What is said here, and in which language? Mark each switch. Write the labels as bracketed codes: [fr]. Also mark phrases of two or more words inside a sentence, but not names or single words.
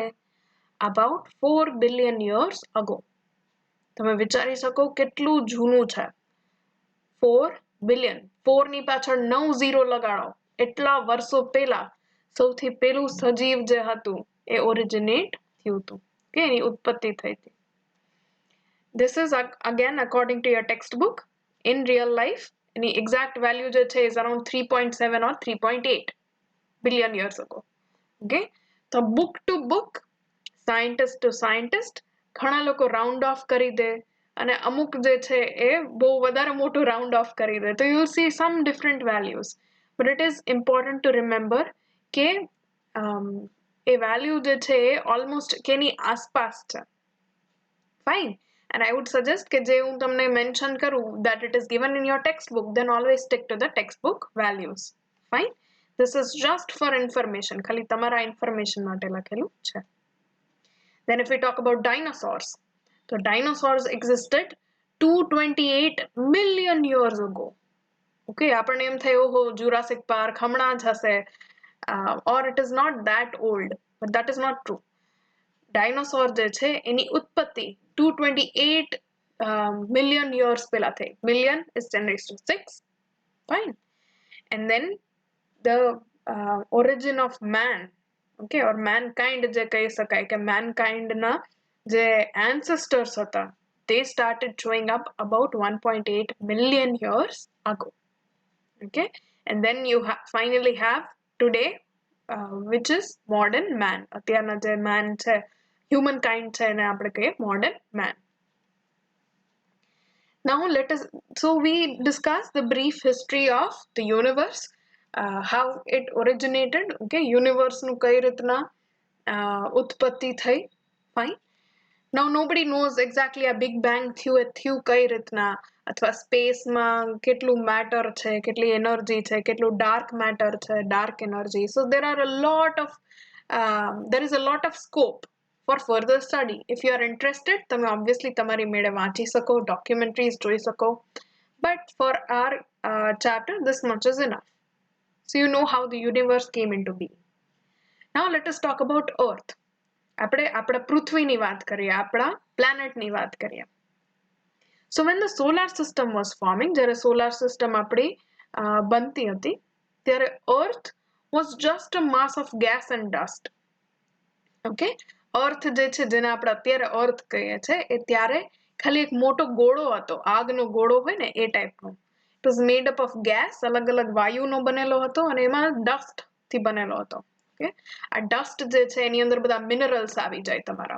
[en] About 4 billion years ago. [gu] તમે વિચારી શકો કેટલું જૂનું છે. 4 billion. 4 ની પાછળ 9 ઝીરો લગાડો. એટલા વર્ષો પહેલા સૌથી પહેલું સજીવ જે હતું એ ઓરિજિનેટ થયું હતું કે એની ઉત્પત્તિ થઈ હતી. [en] This is again according to your textbook. In real life any exact value [gu] જે છે [en] is around 3.7 or 3.8 billion years ago. Okay, so book to book, scientist to scientist [gu] ઘણા લોકો [en] round off [gu] કરી દે અને અમુક જે છે એ બહુ વધારે મોટું [en] round off [gu] કરી દે. [en] તો you will see some different values, but it is important to remember [gu] કે એ [en] value [gu] જે છે એ [en] almost [gu] કેની આસપાસ છે. [en] Fine. And I would suggest [gu] કે જે હું તમને mention કરું [en] that it is given in your textbook, then always stick to the textbook values. Fine. This is just for information. [gu] ખાલી તમારા information માટે લખેલું છે. [en] Then if we talk about dinosaurs, so dinosaurs existed 228 million years ago. [gu] Okay, આપણને એમ થાય ઓહો Jurassic Park હમણાં જ હશે, [en] or it is not that old, but that is not true. [gu] Dinosaur જે છે એની ઉત્પત્તિ 228 [en] million years [gu] પહેલા થઈ. [en] Million is 10⁶. Fine. And then the origin of man, okay, or mankind [gu] જે કહી શકાય કે mankind ના જે ancestors હતા [en] they started showing up about 1.8 million years ago. Okay, and then you finally have today which is modern man. [gu] અત્યારના જે man છે humankind છે એને આપણે કહીએ [en] modern man. Now so we discussed the brief history of the universe, how it originated. [gu] Okay, universe નું કઈ રીતના ઉત્પત્તિ થઈ. [en] Fine. Now nobody knows exactly a big bang [gu] થયું કઈ રીતના, અથવા સ્પેસમાં કેટલું મેટર છે, કેટલી એનર્જી છે, કેટલું [en] dark matter [gu] છે, [en] dark energy. So there is a lot of scope for further study. If you are interested, [gu] તમે obviously તમારી મેળે વાંચી શકો, documentaries જોઈ શકો. [en] But for our chapter, this much is enough. So you know how the universe came into being. Now let us talk about Earth. [gu] આપણે આપણા પૃથ્વીની વાત કરીએ, આપણા પ્લેનેટની વાત કરીએ. [en] So when the solar system was forming, [gu] જ્યારે solar system આપણી બનતી હતી, ત્યારે [en] Earth was just a mass of gas and dust. [gu] Okay, Earth જે છે જેને આપણે અત્યારે Earth કહીએ છે એ ત્યારે ખાલી એક મોટો ગોળો હતો, આગનો ગોળો હોય ને એ ટાઈપનો. [en] It was made up of gas, [gu] અલગ અલગ વાયુનો બનેલો હતો અને એમાં dust થી બનેલો હતો. Okay, આ ડસ્ટ જે છે એની અંદર બધા મિનરલ્સ આવી જાય તમારા.